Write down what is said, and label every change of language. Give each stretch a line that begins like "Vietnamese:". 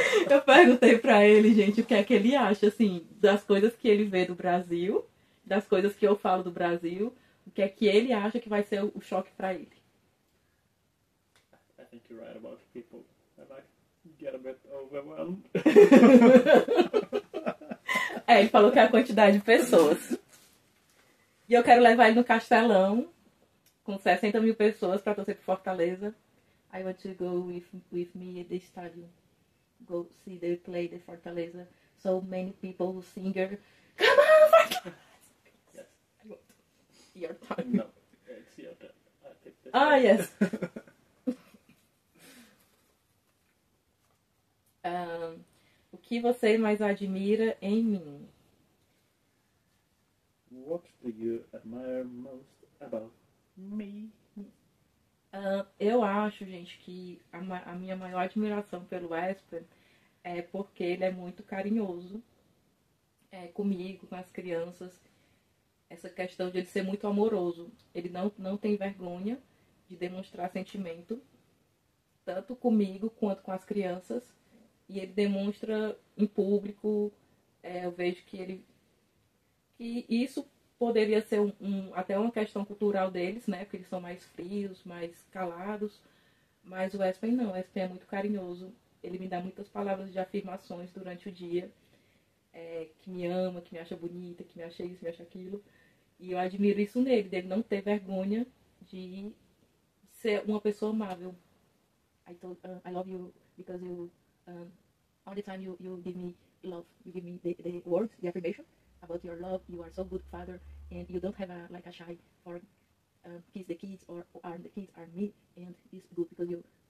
Portuguese: Eu perguntei pra ele, gente, o que é que ele acha, assim, das coisas que ele vê do Brasil, das coisas que eu falo do Brasil, o que é que ele acha que vai ser o choque pra ele.
English: I think you're right about people. I might get a bit overwhelmed.
Portuguese: Ele falou que é a quantidade de pessoas. E eu quero levar ele no Castelão, com 60 mil pessoas, pra torcer pro Fortaleza.
English: I want to go with me at the stadium. Go see they play the Fortaleza. So many people, singer. Come on, Fortaleza! Yes. Your time. No, it's your turn. I think this Yes.
Portuguese: O que você mais admira em mim?
English: What do you admire most about me?
Portuguese: Eu acho, gente, que a minha maior admiração pelo Espen é porque ele é muito carinhoso comigo, com as crianças. Essa questão de ele ser muito amoroso. Ele não tem vergonha de demonstrar sentimento, tanto comigo quanto com as crianças. E ele demonstra em público. Eu vejo que isso poderia ser até uma questão cultural deles, né? Porque eles são mais frios, mais calados. Mas o Espen não. O Espen é muito carinhoso. Ele me dá muitas palavras de afirmações durante o dia. Que me ama, que me acha bonita, que me acha isso, me acha aquilo. E eu admiro isso nele, dele não ter vergonha de ser uma pessoa amável.
English: I love you because you all the time you give me love. You give me the words, the affirmation about your love. You are so good father, and you don't have a shy for kiss the kids or the kids are me, and it's good because you.